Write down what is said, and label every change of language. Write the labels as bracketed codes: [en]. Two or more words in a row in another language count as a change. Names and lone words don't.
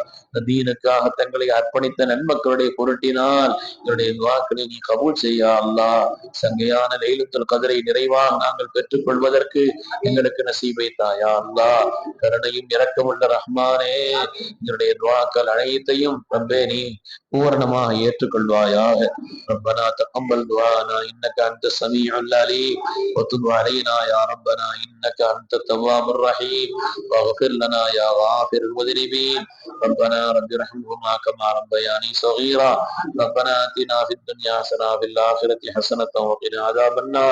[ta] தீனுக்காக தங்களை அர்ப்பணித்த நன்மக்களுடைய பொருட்டினால் என்னுடைய துஆக்களை நீ கபூல் செய்ய அல்லாஹ். சங்கையான லைலத்துல் கத்ரை நிறைவாக நாங்கள் பெற்றுக் கொள்வதற்கு எங்களுக்கு நசீபை தாயா அல்லாஹ். கருணையும் இரக்கமுள்ள ரஹ்மானே, என்னுடைய துஆக்கள் அனைத்தையும் ரப்பே நீ பூரணமாக ஏற்றுக்கொள்வாயாக. [ar] ربنا تقبل دعاءنا انك انت السميع العليم وتب علينا يا ربنا انك انت التواب الرحيم واغفر لنا يا غافر المذنبين. ربنا رب ارحمهما كما ربياني صغيرا. ربنا اتنا في الدنيا حسنه وفي الاخره حسنه وقنا عذاب النار.